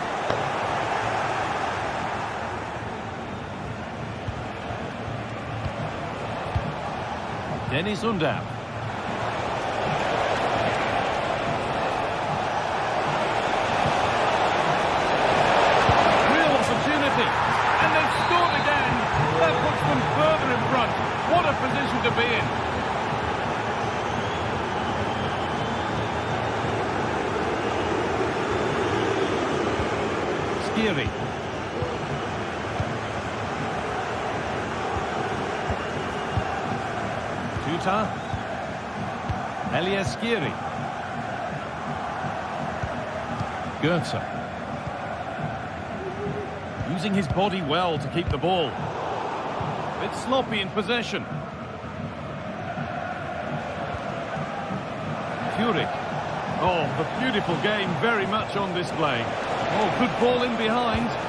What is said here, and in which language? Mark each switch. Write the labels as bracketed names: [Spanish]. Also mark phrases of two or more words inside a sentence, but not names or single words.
[English] Dennis Undav. What a position to be in. Skiri. Tuta. Elias Skiri. Goetze. Using his body well to keep the ball. Bit sloppy in possession. Fury. Oh, the beautiful game very much on display. Oh, good ball in behind.